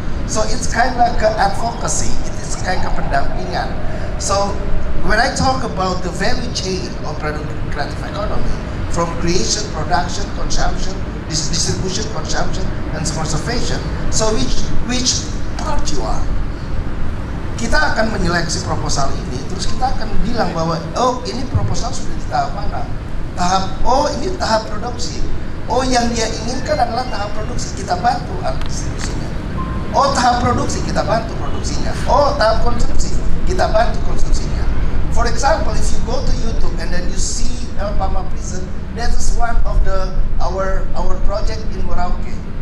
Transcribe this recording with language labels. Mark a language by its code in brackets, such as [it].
[en] So it's kind of like advocacy. It is kind of pendampingan. So when I talk about the value chain of creative economy, from creation, production, consumption, distribution, consumption, and conservation, so which part you are? [id] Kita akan menyeleksi proposal ini, terus kita akan bilang bahwa, oh ini proposal sudah di tahap mana? Oh ini tahap produksi. Oh yang dia inginkan adalah tahap produksi, kita bantu distribusinya. Oh tahap produksi, kita bantu produksinya. Oh tahap konsumsi, kita bantu konsumsinya. [en] For example, if you go to YouTube and then you see El Pama Prison, that is one of our project in Merauke.